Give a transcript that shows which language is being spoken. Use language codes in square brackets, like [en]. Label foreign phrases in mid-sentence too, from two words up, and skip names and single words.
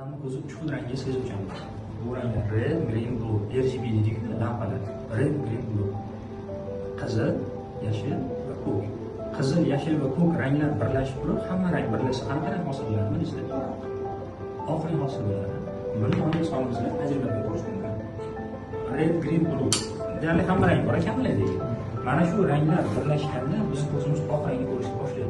[uz] o'zi 3 xil rangga sezuvchanmiz. Bu ranglar [en] red, green, blue, [uz] RGB deydiku, lampalar. [en] Red, green, blue. [uz] Qizil, yashil va ko'k. Qizil, yashil va ko'k ranglar birlashib turib, hamma rang birlashsa qanaqa rang hosil bo'ladi bilasizlar? Oq rang hosil bo'ladi. Buni o'nga solimizlar tajribaga ko'rish mumkin. [en] Red, green, blue. [uz] Deyarli hamma rang bor ekanlar deydi. Mana shu ranglar birlashganda biz ko'zimiz oq rangni ko'rishga boshlaydi.